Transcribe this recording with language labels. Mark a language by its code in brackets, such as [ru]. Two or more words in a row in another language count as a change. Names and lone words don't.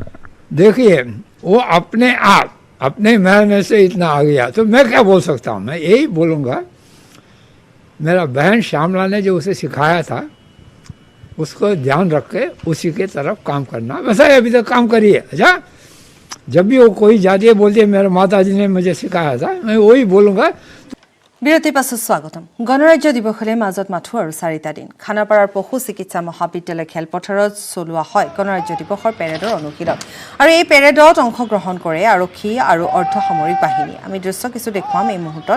[hi] देखिए, वो अपने आप अपने महल में से इतना आ गया तो मैं क्या बोल सकता हूँ। मैं यही बोलूँगा, मेरा बहन श्यामला ने जो उसे सिखाया था उसको ध्यान रख के उसी के तरफ काम करना। वैसा ही अभी तक काम करिए। अच्छा, जब भी वो कोई जाती है बोलती है मेरे माता जी ने मुझे सिखाया था, मैं वही बोलूँगा। [as] বিরতির পাছত স্বাগতম। গণৰাজ্য দিৱসলৈ মাজত মাথো আৰু 4টা দিন। খানাপাৰাৰ পশু চিকিৎসা মহাবিদ্যালয় খেলপথাৰত চলোৱা হয় গণৰাজ্য দিৱসৰ পেৰেডৰ অনুশীলন। আৰু এই পেৰেডত অংশগ্ৰহণ কৰে আৰক্ষী আৰু অৰ্ধসামৰিক বাহিনী। আমি দৃশ্য কিছু দেখুৱাম এই মুহূৰ্তত।